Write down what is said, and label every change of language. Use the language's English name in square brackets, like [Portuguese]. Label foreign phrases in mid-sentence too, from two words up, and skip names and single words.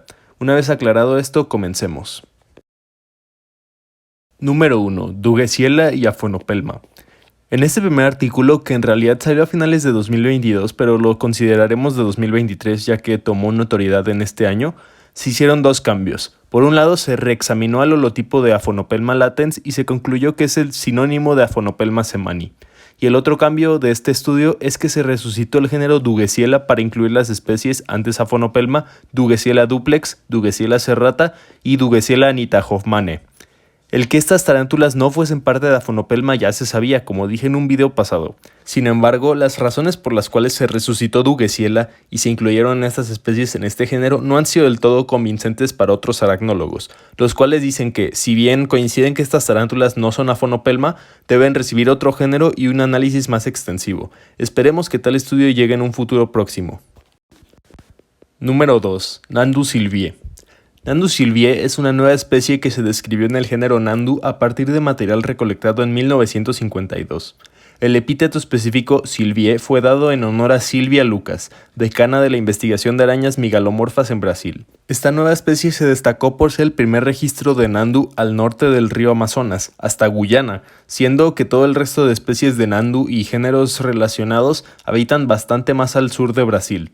[Spanish] Una vez aclarado esto, comencemos. Número 1. Dugesiella y Aphonopelma. En este primer artículo, que en realidad salió a finales de 2022, pero lo consideraremos de 2023 ya que tomó notoriedad en este año, se hicieron dos cambios. Por un lado, se reexaminó al holotipo de Aphonopelma latens y se concluyó que es el sinónimo de Aphonopelma semani. Y el otro cambio de este estudio es que se resucitó el género Dugesiella para incluir las especies antes Aphonopelma, Dugesiella duplex, Dugesiella serrata y Dugesiella nitahoffmanni. El que estas tarántulas no fuesen parte de Aphonopelma ya se sabía, como dije en un video pasado. Sin embargo, las razones por las cuales se resucitó Dugesiella y se incluyeron estas especies en este género no han sido del todo convincentes para otros aracnólogos, los cuales dicen que, si bien coinciden que estas tarántulas no son Aphonopelma, deben recibir otro género y un análisis más extensivo. Esperemos que tal estudio llegue en un futuro próximo. Número 2. Nandu sylviae. Nandu sylviae es una nueva especie que se describió en el género Nandu a partir de material recolectado en 1952. El epíteto específico sylviae fue dado en honor a Silvia Lucas, decana de la investigación de arañas migalomorfas en Brasil. Esta nueva especie se destacó por ser el primer registro de Nandu al norte del río Amazonas, hasta Guyana, siendo que todo el resto de especies de Nandu y géneros relacionados habitan bastante más al sur de Brasil.